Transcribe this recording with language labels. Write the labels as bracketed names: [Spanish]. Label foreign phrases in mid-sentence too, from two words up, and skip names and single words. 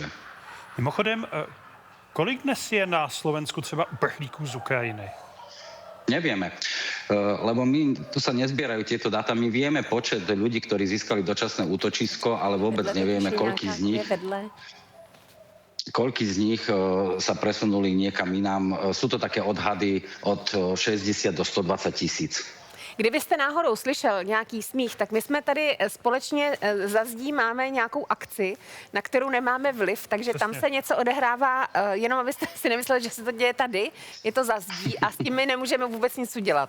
[Czech] Mimochodem, kolik dnes je na Slovensku třeba uprchlíků z Ukrajiny? [Slovak] Nevieme, lebo tu sa nezbierajú tieto dáta. My vieme počet ľudí, ktorí získali dočasné útočisko, ale vôbec nevieme, koľký z nich sa presunuli niekam inám. Sú to také odhady od 60 do 120 tisíc. [Czech] Kdybyste náhodou slyšel nějaký smích, tak my jsme tady společně za zdí máme nějakou akci, na kterou nemáme vliv, takže tam se něco odehrává, jenom abyste si nemysleli, že se to děje tady, je to za zdí a s tím my nemůžeme vůbec nic udělat.